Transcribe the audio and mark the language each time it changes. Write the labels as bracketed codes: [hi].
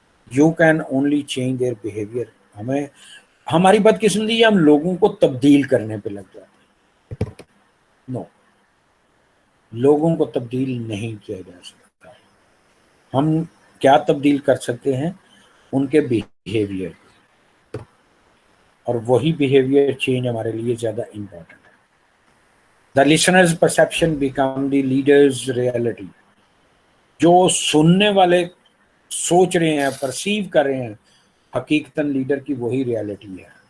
[en] You can only change their behaviour. [ur] ہماری بدقسمتی ہے ہم لوگوں کو تبدیل کرنے پہ لگ جاتے ہیں. نو، لوگوں کو تبدیل نہیں کیا جا سکتا. ہم کیا تبدیل کر سکتے ہیں؟ ان کے بیہیویئر، اور وہی بیہیویئر چینج ہمارے لیے زیادہ امپورٹنٹ ہے. [en] The listeners perception become the leaders reality. [ur] جو سننے والے سوچ رہے ہیں، پرسیو کر رہے ہیں، حقیقتاً لیڈر کی وہی ریئلٹی ہے.